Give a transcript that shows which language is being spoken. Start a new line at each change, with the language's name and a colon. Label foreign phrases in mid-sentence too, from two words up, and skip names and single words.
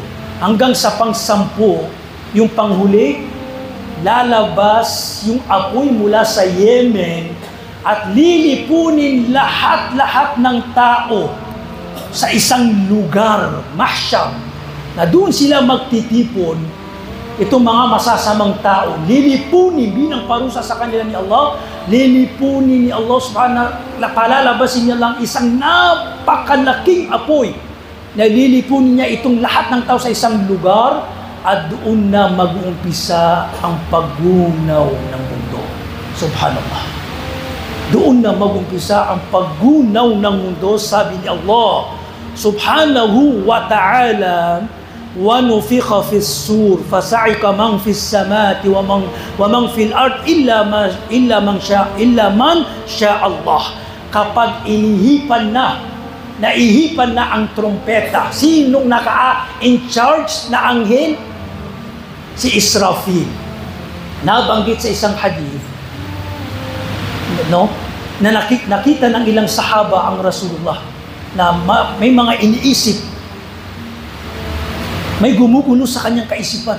Filipino: Hanggang sa pang-10, yung panghuli, lalabas yung apoy mula sa Yemen at lilipunin lahat-lahat ng tao sa isang lugar, mahsyar, na doon sila magtitipon. Itong mga masasamang tao, lilipunin bilang parusa sa kanila ni Allah, lilipunin ni Allah subhanahu, palalabasin niya lang isang napakalaking apoy na lilipunin niya itong lahat ng tao sa isang lugar at doon na mag-uumpisa ang paggunaw ng mundo.
Arabic: Subhanallah.
Filipino: Doon na mag-umpisa ang paggunaw ng mundo, sabi ni Allah
Arabic: سبحانه وتعالى, وَنُفِخَ فِي الصُّورِ فَصَعِقَ مَنْ فِي السَّمَاءِ وَمَنْ فِي الْأَرْضِ إِلَّا مَنْ شَاءَ اللَّهِ.
Filipino: Kapag naihipan na ang trompeta, sinong
English: in charge
Filipino: na anghel? Si Israfil. Nabanggit sa isang hadith, na nakita ng ilang sahaba ang Rasulullah na may mga iniisip, may gumugulo sa kanyang kaisipan.